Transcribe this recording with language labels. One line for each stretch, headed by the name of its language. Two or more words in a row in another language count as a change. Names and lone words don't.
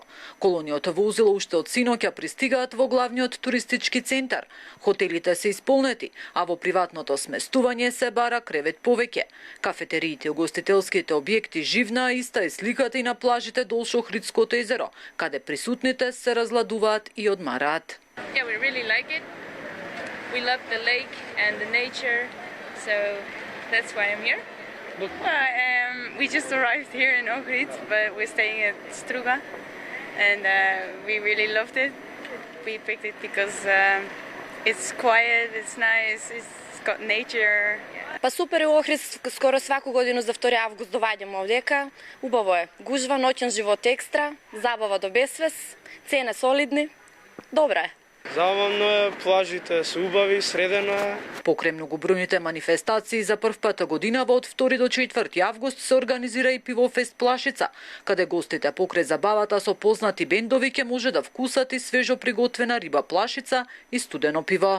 Macedonian: Колонијата возила уште од синоќа пристигаат во главниот туристички центар. Хотелите се исполнети, а во приватното сместување се бара кревет повеќе. Кафетериите и угостителските објекти живна, иста е сликата и на плажите долж Охридското езеро, каде присутните се разладуваат и одмараат.
English: Yeah, we really like it. We love the lake and the nature, so that's why I'm here. We just arrived here in Ohrid, but we're staying at Struga, and we really loved it. We picked it because it's quiet, it's nice, it's got nature.
Macedonian: Па супер е Охрид, скоро
Serbian: сваку годину
Macedonian: за 2 август доваѓам овдека. Убаво е. Гужва, ноќен живот екстра, забава до безвес, цене солидни. Добра е. Забавно е, плажите се убави, средено е. Покрај многобројните манифестации за првпата годинава од 2 до 4 август се организира и пивофест Плашица, каде гостите покрај забавата со познати бендови ќе може да вкусат и свежо приготвена риба плашица и студено пиво.